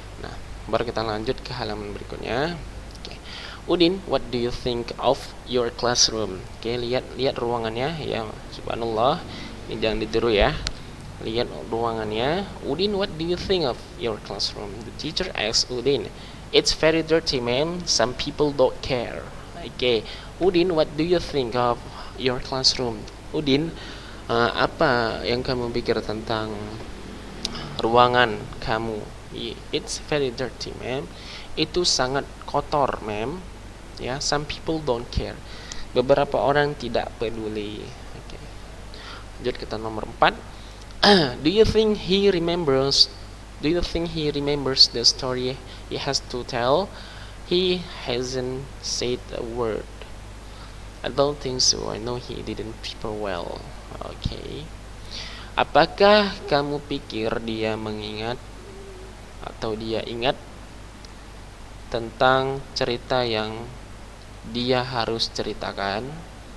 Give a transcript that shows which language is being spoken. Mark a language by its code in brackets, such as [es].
[id] Nah, baru kita lanjut ke halaman berikutnya. Oke. [en] Udin, what do you think of your classroom? [id] Oke, lihat ruangannya ya. Subhanallah. Ini jangan ditiru ya. Lihat ruangannya. [en] Udin, what do you think of your classroom? The teacher asks Udin. It's very dirty, ma'am. Some people don't care. Oke. Udin, what do you think of your classroom? [id] Udin, apa yang kamu pikir tentang ruangan kamu? [en] It's very dirty, ma'am. [id] Itu sangat kotor, [en] ma'am. Ya, some people don't care. [id] Beberapa orang tidak peduli. Okay. Lanjut kita nomor 4. [en] Do you think he remembers the story he has to tell? He hasn't said a word. I don't think so. I know he didn't prepare well. [id] Oke. Apakah kamu pikir dia mengingat atau dia ingat tentang cerita yang dia harus ceritakan?